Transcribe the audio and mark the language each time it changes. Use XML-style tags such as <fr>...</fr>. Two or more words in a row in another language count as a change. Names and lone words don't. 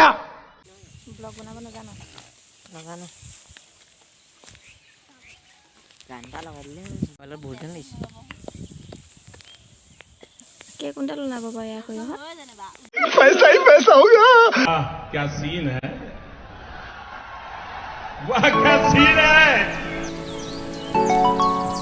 <as>ব্লগ বনাব নাজানো? নাজানো। গান এটা লগাই দিলে মোবাইলত বহুত গান লাগিছে। কেই কুইণ্টেল ওলাব বাৰু ইয়াৰ সৰিয়হত?</as> <hi>पैसा ही पैसा होगा। क्या सीन है, वाह क्या सीन है।</hi>